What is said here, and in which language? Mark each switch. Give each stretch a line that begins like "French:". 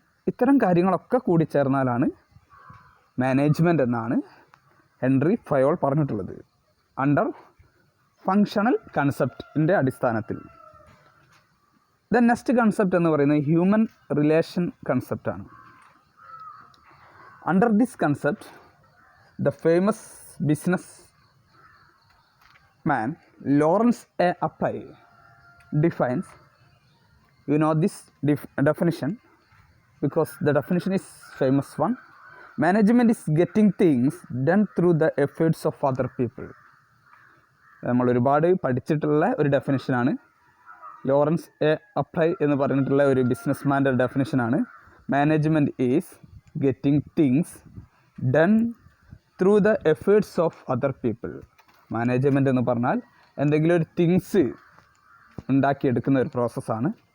Malayalam: ഇത്തരം കാര്യങ്ങളൊക്കെ കൂടി ചേർന്നാലാണ് മാനേജ്മെൻറ്റ് എന്നാണ് ഹെൻറി ഫയോൾ പറഞ്ഞിട്ടുള്ളത് അണ്ടർ ഫങ്ഷണൽ കൺസെപ്റ്റിൻ്റെ അടിസ്ഥാനത്തിൽ.
English: the next concept
Malayalam: എന്ന് പറയുന്നത് human relation കൺസെപ്റ്റാണ്.
English: Under this concept the famous business man Lawrence A. Appy defines, you know this definition because the definition is famous one. Management is getting things done through the efforts of other people.
Malayalam: നമ്മൾ ഒരുപാട് പഠിച്ചിട്ടുള്ള ഒരു ഡെഫിനിഷനാണ്. Lawrence A apply എന്ന് പറഞ്ഞിട്ടുള്ള ഒരു ബിസിനസ്മാൻ്റെ ഡെഫിനിഷനാണ്.
English: Management is getting things done through the efforts of other people.
Malayalam: Management എന്ന് പറഞ്ഞാൽ എന്തെങ്കിലും ഒരു തിങ്സ് ഉണ്ടാക്കിയെടുക്കുന്ന ഒരു പ്രോസസ്സാണ്.